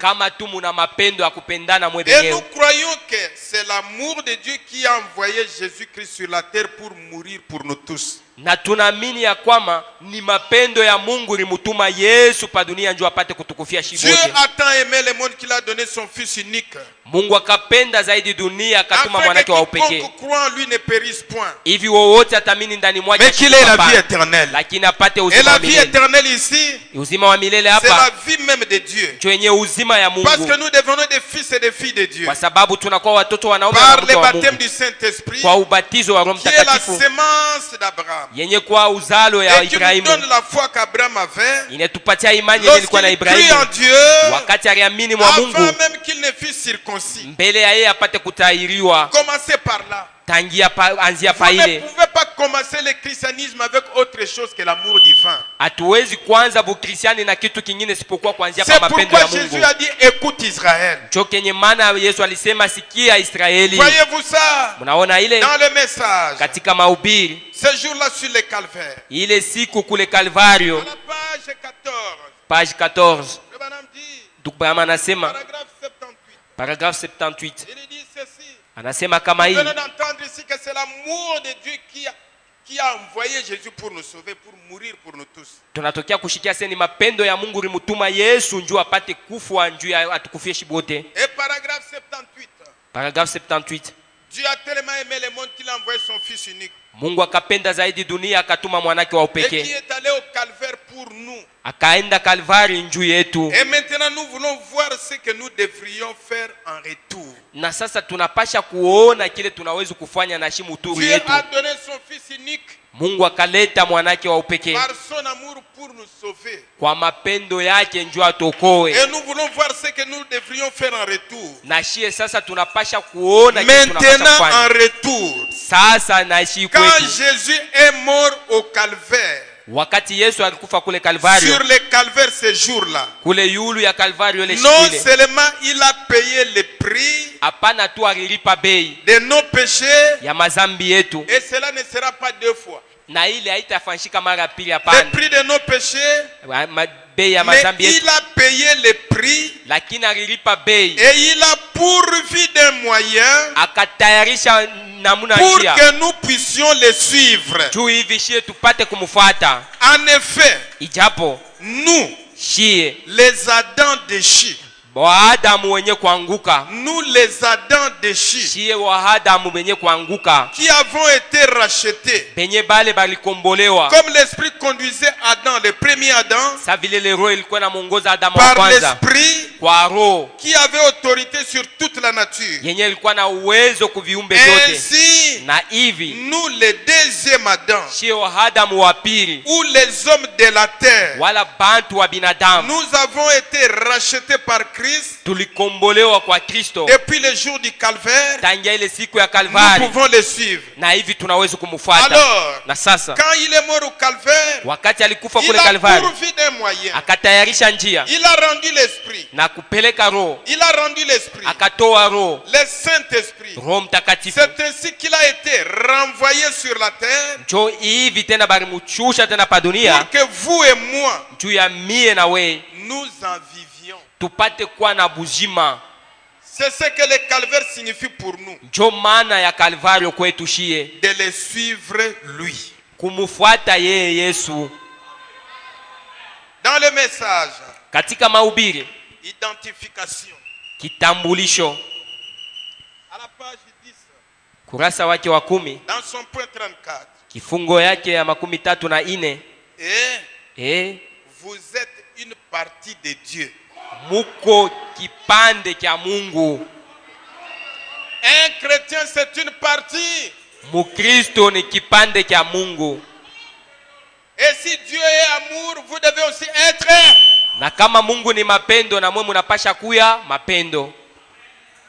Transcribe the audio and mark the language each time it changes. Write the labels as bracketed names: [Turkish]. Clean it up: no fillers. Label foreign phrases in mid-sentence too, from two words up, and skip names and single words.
[Swahili] kama tu muna mapendo ya kupendana mwe [French] Et nous [Swahili] benyewe. [French] croyons que c'est l'amour de Dieu qui a envoyé Jésus-Christ sur la terre pour mourir pour nous tous. [Swahili] Na tunaamini ya kwamba ni mapendo ya Mungu limutuma Yesu pa dunia njoo apate kutukufia [French] Dieu [Swahili] shibote. [French] a tant aimé le monde qu'il a donné son Fils unique. [Swahili] Mungu akapenda zaidi dunia akatuma [French] Afin [Swahili] mwanake [French] que [Swahili] wa upekee. [French] quiconque croit en lui ne périsse point, [Swahili] Hivi wowote atamini ndani mwake [French] mais qu'il ait la vie [Swahili] asikufa, [French] éternelle. [Swahili] lakini apate [French] Et [Swahili] uzima [French] la [Swahili] wa [French] vie [Swahili] milele. [French] éternelle ici, [Swahili] Uzima wa milele [French] c'est la [Swahili] hapa [French] vie même de Dieu. [Swahili] ndio yenye uzima ya [French] Parce que [Swahili] Mungu, [French] nous devenons des fils et des filles de Dieu. [Swahili] kwa sababu tunakuwa watoto wanaume na [French] Par [Swahili] mke [French] le [Swahili] wa [French] baptême [Swahili] Mungu [French] du Saint-Esprit, [Swahili] kwa ubatizo wa Roho [French] qui est la [Swahili] Mtakatifu [French] sémence d'Abraham. [Swahili] yenye kwa uzalo ya [French] Et qui nous [Swahili] Ibrahimu, [French] donne la foi qu'Abraham avait [Swahili] inetupatia imani yenye ilikuwa na [French] lorsqu'il crie en [Swahili] Ibrahimu [French] Dieu, [Swahili] wakati aliamini mwa [French] avant [Swahili] Mungu [French] même qu'il ne fût circoncis. [Swahili] mbele ya yeye apate kutahiriwa. [French] Commencez par là. [Swahili] Anzia [French] Vous [Swahili] pa [French] ne [Swahili] ile. [French] pouvez pas commencer le christianisme avec autre chose que l'amour divin. [Swahili] Hatuwezi kwanza bukristiani na kitu kingine sipokuwa kuanzia [French] C'est [Swahili] pa mapendo [French] pourquoi [Swahili] ya Mungu. [French] Jésus a dit écoute Israël. [Swahili] Ndio kenye maana Yesu alisema sikia Israeli. [French] Voyez-vous ça [Swahili] Mnaona ile [French] dans le message. [Swahili] katika mahubiri [French] Ce jour-là sur le calvaire. [Swahili] ile siku kule Kalvario, [French] À la page 14. [Swahili] page 14, [French] Le bonhomme dit, [Swahili] Dukbama anasema [French] paragraphe 78. [Swahili] paragraphe 78 [French] Il dit ceci. [Swahili] anasema kama [French] Nous [Swahili] hii, [French] venons d'entendre ici que c'est l'amour de Dieu qui a envoyé Jésus pour nous sauver, pour mourir pour nous tous. [Swahili] tunatokea kushikia sasa ni mapendo ya Mungu limutuma Yesu njoo apate kufa njoo atukufie shibote. [French] Et paragraphe 78. [Swahili] Paragraphe 78, [French] Dieu a tellement aimé le monde qu'il a envoyé son Fils unique. [Swahili] Mungu akapenda zaidi dunia akatuma mwanake wa [French] Et qui [Swahili] upekee, [French] est allé au calvaire pour nous. [Swahili] akaenda Kalvari njuu yetu. [French] Et maintenant nous voulons voir ce que nous devrions faire en retour. [Swahili] Na sasa tunapasha kuona kile tunaweza kufanya na shimuturu [French] Dieu [Swahili] yetu. [French] a donné son Fils unique [Swahili] Mungu akaleta mwanake wa upekee [French] par son amour pour nous sauver. [Swahili] kwa mapendo yake njoo atokoe. [French] Et nous voulons voir ce que nous devrions faire en retour. [Swahili] Na shie sasa tunapasha kuona kile tunapasha [French] Maintenant en [Swahili] kufanya. [French] retour, [Swahili] Sasa naishi [French] quand [Swahili] kwetu. [French] Jésus est mort au calvaire, [Swahili] Wakati Yesu alikufa kule Kalvario, [French] sur le calvaire ce jour-là, [Swahili] kule yulu ya Kalvario ile [French] non [Swahili] siku ile, [French] seulement il a payé le prix [Swahili] hapana tu alilipa bei [French] de nos péchés, [Swahili] ya mazambi yetu, [French] et cela ne sera pas deux fois. [Swahili] na ile haitafanyika mara pili, [French] Le [Swahili] hapana. [French] prix de nos péchés, [Swahili] Bei ya [French] mais [Swahili] mazambi yetu, [French] il a payé le prix [Swahili] lakini alilipa bei, [French] et il a pourvu d'un moyen [Swahili] akatayarisha namuna [French] pour [Swahili] njia [French] que nous puissions le suivre. [Swahili] juu hivi shie tupate kumfuata. [French] En effet, [Swahili] Ijapo [French] nous, [Swahili] shie [French] les Adams déchus, [Swahili] Waadamu wenye kuanguka, [French] nous les Adams déchus, [Swahili] shie Waadamu benye kuanguka, [French] qui avons été rachetés, [Swahili] benye bale balikombolewa, [French] comme l'Esprit conduisait Adam, le premier Adam, [Swahili] sa vile le roho ilikuwa inamuongoza Adamu wa [French] par [Swahili] kwanza [French] l'Esprit [Swahili] kwa roho [French] qui avait autorité sur toute la nature. [Swahili] yenye ilikuwa na uwezo kuviumbe vyote. [French] Ainsi, [Swahili] Na hivi [French] nous, le deuxième Adam, [Swahili] shie Waadamu wa pili [French] ou les hommes de la terre, [Swahili] wala bantu wa binadamu [French] nous avons été rachetés par Christ [Swahili] tulikombolewa kwa Kristo [French] depuis le jour du calvaire. [Swahili] tangia ile siku ya [French] Nous [Swahili] Kalvari, [French] pouvons le suivre. [Swahili] na hivi tunaweza kumfuata. [French] Alors, [Swahili] Na sasa [French] quand il est mort au calvaire, [Swahili] wakati alikufa [French] il [Swahili] kule [French] a [Swahili] Kalvari, [French] pourvu d'un moyen. [Swahili] akatayarisha njia [French] Il a rendu l'esprit. [Swahili] na kupeleka roho, [French] Il a rendu l'esprit. [Swahili] akatoa roho, [French] Le Saint-Esprit. [Swahili] Roho Mtakatifu. [French] C'est ainsi qu'il a été renvoyé sur la terre [Swahili] Njo hivi tena balimuchusha tena pa dunia [French] pour que vous et moi, [Swahili] juu ya mie na we [French] nous en vivions. [Swahili] tupate kuwa na buzima. [French] C'est ce que le calvaire signifie pour nous. [Swahili] Njo maana ya Kalvario kwetu shie, [French] De le suivre lui. [Swahili] kumfuata yeye Yesu. [French] Dans le message, [Swahili] Katika mahubiri, [French] identification. [Swahili] kitambulisho, [French] À la page 10, [Swahili] kurasa wake wa 10, [French] dans son point 34. [Swahili] kifungo yake ya 34. [French] Et vous êtes une partie de Dieu. [Swahili] Muko kipande kya Mungu. [French] Un chrétien, c'est une partie. [Swahili] Mukristo ni kipande kya Mungu. [French] Et si Dieu est amour, vous devez aussi être. [Swahili] Na kama Mungu ni mapendo, na mwe munapasha kuya mapendo.